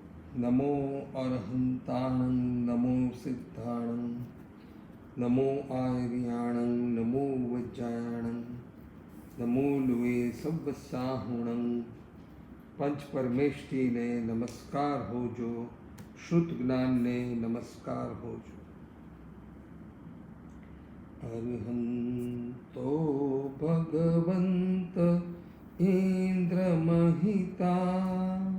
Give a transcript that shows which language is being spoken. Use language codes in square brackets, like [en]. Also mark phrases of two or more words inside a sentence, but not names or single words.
[pra] नमो अरहंताणं नमो सिद्धाणं नमो आर्याणं नमो वज्रायणं नमो लुए सब साहुणं [gu] પંચ પરમેષ્ઠીને નમસ્કાર હોજો, [pra] શ્રુત જ્ઞાનને નમસ્કાર હોજો. [sa] अर्हंतो भगवंत इन्द्रमहिता